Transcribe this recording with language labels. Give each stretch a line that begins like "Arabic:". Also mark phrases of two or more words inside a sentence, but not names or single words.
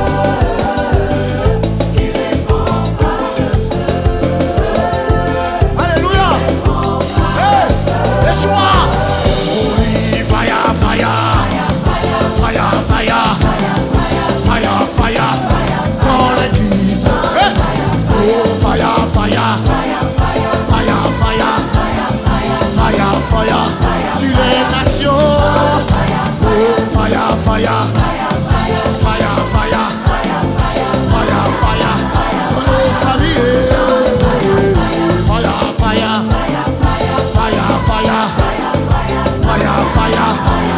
French: Il répond par le feu. Alléluia. Hey, Yeshua. Oui,
English: fire, fire. Fire, fire. Fire, fire.
French: Dans l'église. Hey.
English: Oh, fire, fire. Fire, fire. Fire, fire.
French: Sur les nations.
English: Oh, fire, fire. Fire, fire. Fire, fire.
French: Dans nos familles.
English: Fire, fire. Fire, fire. Fire, fire.